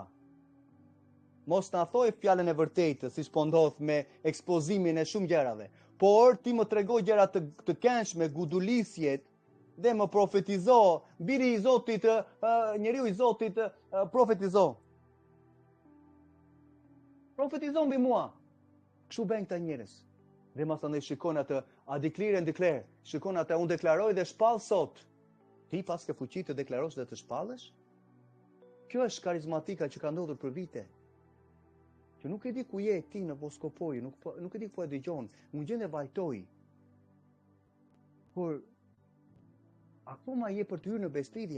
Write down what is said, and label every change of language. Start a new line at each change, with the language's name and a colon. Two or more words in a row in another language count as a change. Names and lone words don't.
Albanian: Mos na thoj fjalën e vërtetë, siç po ndodh me ekspozimin e shumë gjërave, por ti më tregoj gjëra të këndshme, gudulisjet, dhe më profetizo, biri i Zotit, njeriu i Zotit, profetizo. Profetizo mbi mua. Kështu bën këta njerëz. Dhe masandaj shikon atë,
English: a declare and declare.
Albanian: Shikon atë, unë deklaroj dhe shpall sot. Ti pas ke fuqi të deklarosh dhe të shpallësh? Kjo është karizmatika që ka ndodhur për vite. Që nuk e di ku je ti në Voskopoj, nuk e di ku e dëgjon, më gjende vajtoj. Por akoma je për të hyrë në bestridhje.